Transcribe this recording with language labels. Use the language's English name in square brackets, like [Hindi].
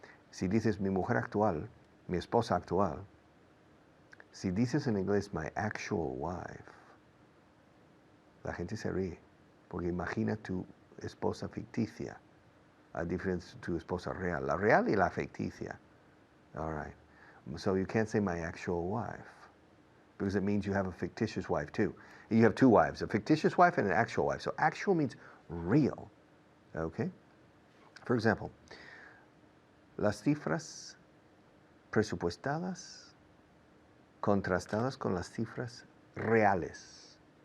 [Spanish] Si dices mi mujer actual, mi esposa actual, si dices en inglés [English] my actual wife, [Spanish] la gente se ríe, porque imagina tu esposa ficticia, a diferencia de tu esposa real, la real y la ficticia. [English] All right. So you can't say my actual wife, because it means you have a fictitious wife too. You have 2 wives, a fictitious wife and an actual wife. So actual means real, okay? For example, [Spanish] las cifras presupuestadas contrastadas con las cifras reales.